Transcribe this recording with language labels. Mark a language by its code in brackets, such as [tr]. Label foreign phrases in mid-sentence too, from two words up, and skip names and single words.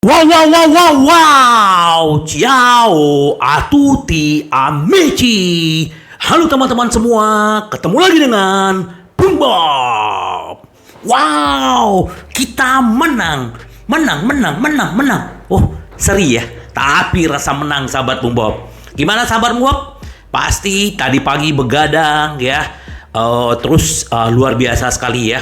[it] Wow, wow, wow, wow, wow. Ciao a tutti amici. [id] Halo teman-teman semua, ketemu lagi dengan Bung Bob. Wow, kita menang. Menang. Oh, seri ya. Tapi rasa menang sahabat Bung Bob. Gimana sahabat Bung Bob? Pasti tadi pagi begadang ya. Terus luar biasa sekali ya.